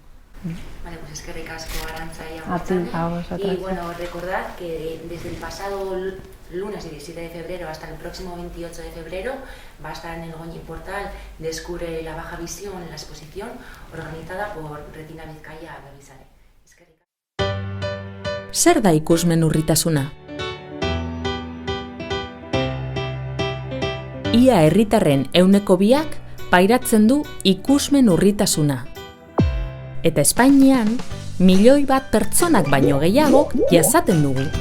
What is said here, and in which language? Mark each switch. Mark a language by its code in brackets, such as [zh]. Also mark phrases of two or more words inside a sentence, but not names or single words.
[es] Vale, pues es que ricasco, Arantxa y a ti, a vosotros. Y bueno, recordad que desde el pasado lunes 17 de febrero hasta el próximo 28 de febrero va a estar en el Goñi Portal Descubre la baja visión en la exposición organizada por Retina Bizkaia Begisare. [eu] Zer da ikusmen urritasuna? ia herritarren 2%ak pairatzen du ikusmen urritasuna. Eta Espainian, 1 milioi pertsonak baino gehiagok jasaten dugu.